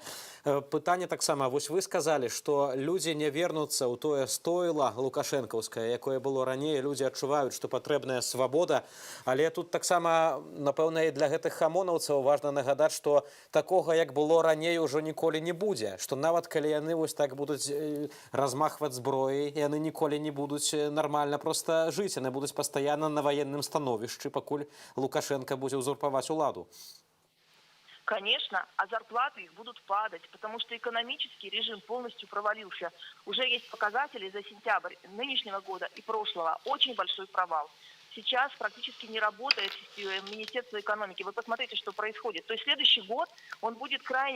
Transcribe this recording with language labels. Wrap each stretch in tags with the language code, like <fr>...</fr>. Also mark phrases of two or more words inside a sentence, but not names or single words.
<be>Пытанне таксама, вось вы сказалі, што людзі не вернуцца ў тое стойла лукашэнкаўскае, якое было раней, людзі адчуваюць, што патрэбная свабода, але тут таксама, напэўна, і для гэтых хамонаўцаў важна нагадаць, што такога, як было раней, ужо ніколі не будзе, што нават калі яны вось так будуць размахваць зброі, яны ніколі не будуць нармальна проста жыць, яны будуць пастаянна на ваенным становішчы, пакуль Лукашенко будзе ўзурпаваць уладу.</be> <ru>Конечно, а зарплаты их будут падать, потому что экономический режим полностью провалился. Уже есть показатели за сентябрь нынешнего года и прошлого. Очень большой провал. Сейчас практически не работает Министерство экономики. Вы посмотрите, что происходит. То есть следующий год он будет крайне...</ru>